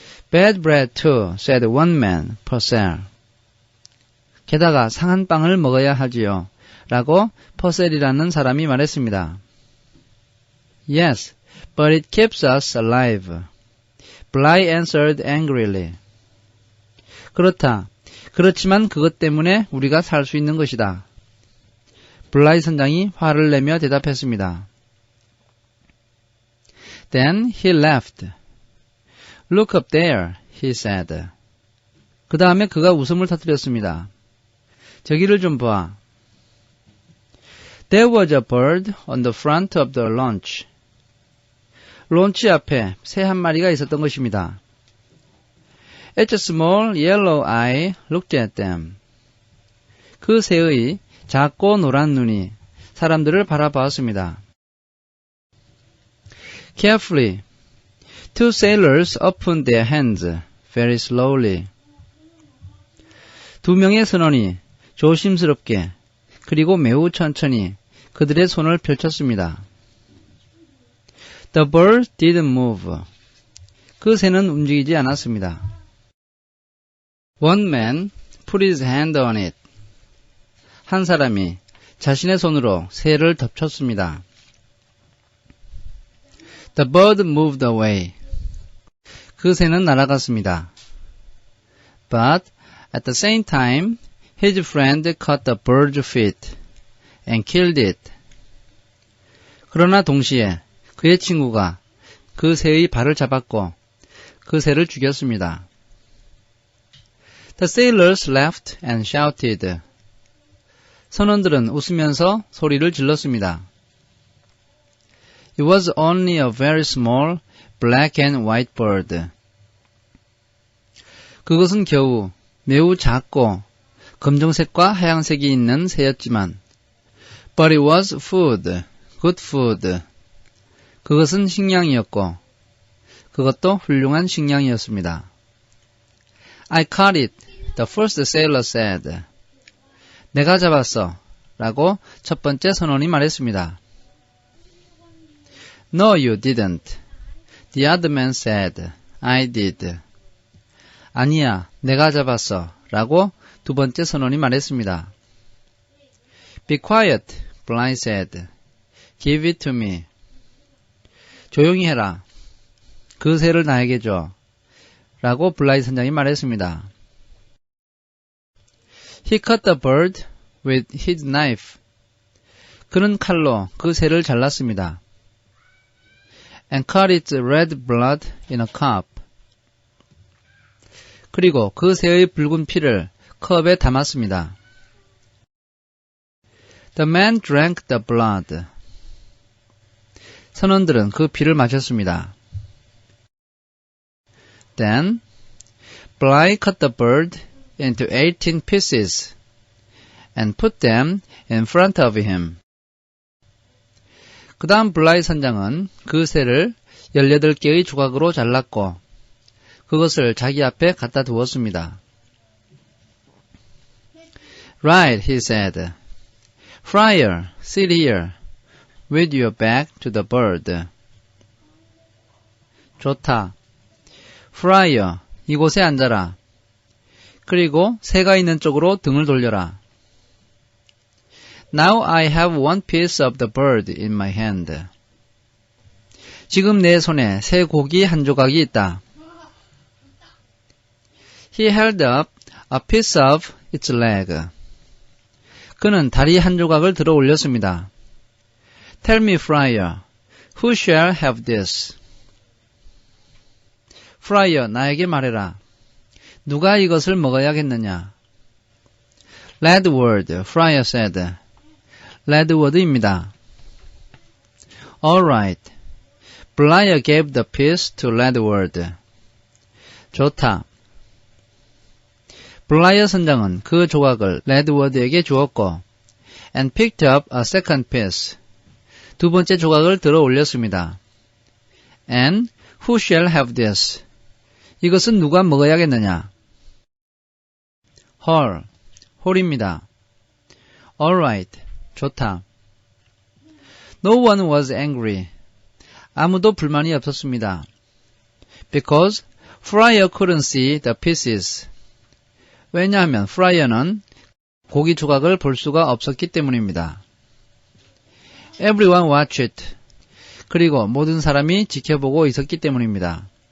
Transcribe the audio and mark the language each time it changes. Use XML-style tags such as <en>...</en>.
<en>Bad bread too, said one man, Purcell.</en> <ko>게다가 상한 빵을 먹어야 하지요. 라고 퍼셀이라는 사람이 말했습니다.</ko> <en>Yes, but it keeps us alive. Bligh answered angrily.</en> <ko>그렇다. 그렇지만 그것 때문에 우리가 살 수 있는 것이다. 블라이 선장이 화를 내며 대답했습니다.</ko> <en>Then he left. Look up there, he said.</en> <ko>그 다음에 그가 웃음을 터뜨렸습니다. 저기를 좀 봐.</ko> <en>There was a bird on the front of the launch.</en> <ko>론치 앞에 새 한 마리가 있었던 것입니다.</ko> <en>Its small yellow eye looked at them.</en> <ko>그 새의 작고 노란 눈이 사람들을 바라보았습니다.</ko> <en>Carefully, Two sailors opened their hands very slowly.</en> <ko>두 명의 선원이 조심스럽게 그리고 매우 천천히 그들의 손을 펼쳤습니다.</ko> <en>The bird didn't move.</en> <ko>그 새는 움직이지 않았습니다.</ko> <en>One man put his hand on it.</en> <ko>한 사람이 자신의 손으로 새를 덮쳤습니다.</ko> <en>The bird moved away.</en> <ko>그 새는 날아갔습니다.</ko> <en>But at the same time, his friend caught the bird's feet and killed it.</en> <ko>그러나 동시에 그의 친구가 그 새의 발을 잡았고 그 새를 죽였습니다.</ko> <en>The sailors laughed and shouted.</en> <ko>선원들은 웃으면서 소리를 질렀습니다.</ko> <en>It was only a very small black and white bird.</en> <ko>그것은 겨우 매우 작고 검정색과 하얀색이 있는 새였지만</ko> <en>But it was food, good food.</en> <ko>그것은 식량이었고 그것도 훌륭한 식량이었습니다.</ko> <en>I caught it, the first sailor said.</en> <ko>내가 잡았어 라고 첫 번째 선원이 말했습니다.</ko> <en>No, you didn't. The other man said. I did.</en> <ko>아니야, 내가 잡았어 라고 두 번째 선원이 말했습니다.</ko> <en>Be quiet, Bligh said. Give it to me.</en> <ko>조용히 해라. 그 새를 나에게 줘. 라고 블라이 선장이 말했습니다.</ko> <en>He cut the bird with his knife.</en> <ko>그는 칼로 그 새를 잘랐습니다.</ko> <en>And cut its red blood in a cup.</en> <ko>그리고 그 새의 붉은 피를 컵에 담았습니다.</ko> <en>The man drank the blood.</en> <ko>선원들은 그 피를 마셨습니다.</ko> <en>Then, Bligh cut the bird into 18 pieces and put them in front of him.</en> <ko>그 다음 블라이 선장은 그 새를 18개의 조각으로 잘랐고 그것을 자기 앞에 갖다 두었습니다.</ko> <en>Right, he said. Friar, sit here with your back to the bird.</en> <ko>좋다. Friar, 이곳에 앉아라. 그리고 새가 있는 쪽으로 등을 돌려라.</ko> <en>Now I have one piece of the bird in my hand.</en> <ko>지금 내 손에 새 고기 한 조각이 있다.</ko> <en>He held up a piece of its leg.</en> <ko>그는 다리 한 조각을 들어 올렸습니다.</ko> <en>Tell me, Friar, who shall have this?</en> <ko>Friar, 나에게 말해라. 누가 이것을 먹어야겠느냐?</ko> <en>Ledward, Friar said.</en> <ko>레드워드입니다.</ko> <en>All right. Bligh gave the piece to Ledward.</en> <ko>좋다. 블라이어 선장은 그 조각을 레드워드에게 주었고</ko> <en>and picked up a second piece.</en> <ko>두 번째 조각을 들어 올렸습니다.</ko> <en>And who shall have this?</en> <ko>이것은 누가 먹어야겠느냐? 헐, 홀입니다.</ko> <en>All right.</en> <ko>좋다.</ko> <en>No one was angry.</en> <ko>아무도 불만이 없었습니다.</ko> <en>Because Friar couldn't see the pieces.</en> <ko>왜냐하면 프라이어는 고기 조각을 볼 수가 없었기 때문입니다.</ko> <en>Everyone watched it.</en> <ko>그리고 모든 사람이 지켜보고 있었기 때문입니다.</ko>